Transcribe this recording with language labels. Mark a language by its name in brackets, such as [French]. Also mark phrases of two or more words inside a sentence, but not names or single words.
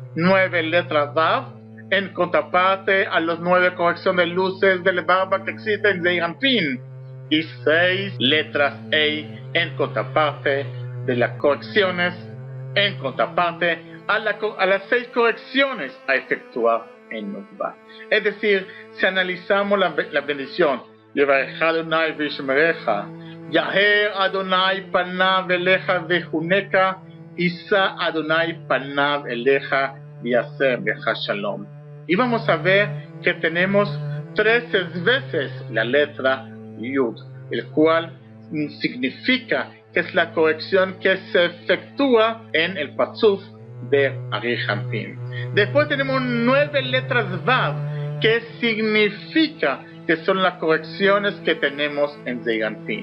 [Spanish] 9 letras Vav en contraparte a las 9 correcciones de luces de la barba que existen en Arihampin. Y 6 letras Ei en contraparte de las correcciones, en contraparte a las 6 correcciones a efectuar en Nukva. Es decir, si analizamos la bendición, [Hebrew] יברכך אדוני וישמרך, יאר אדוני פניו אליך ויחנך, ישא אדוני פניו אליך וישם לך שלום. [Spanish] Y vamos a ver que tenemos 13 veces la letra Yud, el cual significa que es la corrección que se efectúa en el Patzuf de Arihampin. Después tenemos 9 letras Vav, que significa que son las correcciones que tenemos en Arihampin.